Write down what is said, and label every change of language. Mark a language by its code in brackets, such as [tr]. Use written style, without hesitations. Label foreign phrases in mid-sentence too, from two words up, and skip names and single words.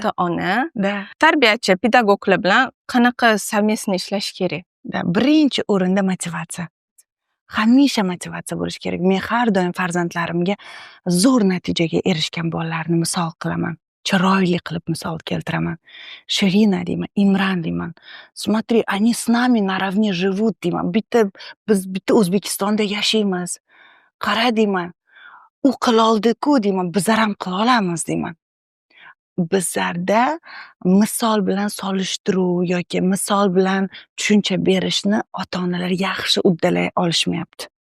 [uz] ota-ona, tarbiyachi, pedagoglar bilan qanaqa совместно ishlash kerak? Birinchi o'rinda motivatsiya. Hamisha motivatsiya bo'lishi kerak. Men har doim farzandlarimga zo'r natijaga erishgan bolalarni misol qilaman. Chiroyli qilib misol keltiraman. Shirina deyman, Imron deyman. [ru] Смотри, они с нами наравне живут deyman. [uz] Biz bitta O'zbekistonda yashaymiz. Qara deyman. U qiloldi-ku deyman, bizlar ham qila olamiz deyman. Bizlarda misol bilan solishtiruv yoki misol bilan tushuncha berishni ota-onalar yaxshi uddalay olishmayapti.